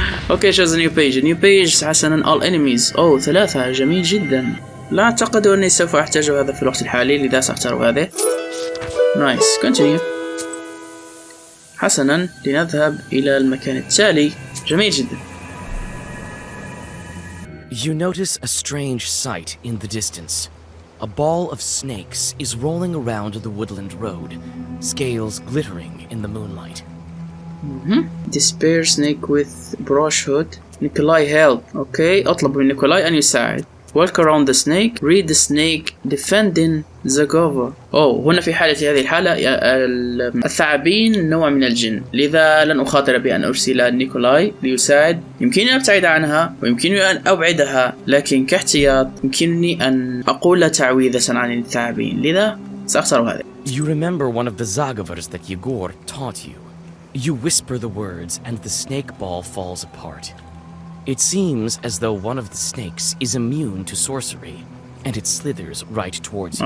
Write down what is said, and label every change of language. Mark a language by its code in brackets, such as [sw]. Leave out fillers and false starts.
[en] اوكي، choose a new page. حسنا، all enemies. [ar] 3. جميل جدا. لا أعتقد أني سوف أحتاج هذا في الوقت الحالي، لذا سأختار هذا. [en] نايس. continue. [ar] حسنا، لنذهب إلى المكان التالي. جميل جدا. [en] You notice a strange sight in the distance. a ball of snakes is rolling around the woodland road, scales glittering in the moonlight. Despair snake with brush hood. [ar] نيكولاي help. اوكي اطلب من نيكولاي ان يساعد. [en] Walk around the snake. Read the snake. Defending the cover. [ar] هنا في حالة هذه الحالة الثعابين نوع من الجن، لذا لن أخاطر بأن أرسل نيكولاي ليساعد. يمكنني أن أبتعد عنها ويمكنني أن أبعدها، لكن كاحتياط يمكنني أن أقول تعويذة عن الثعابين، لذا سأختار هذا. [en] You remember one of the zagavars that Yegor taught you. You whisper the words and the snake ball falls apart. It seems as though one of the snakes is immune to sorcery, and it slithers right towards you.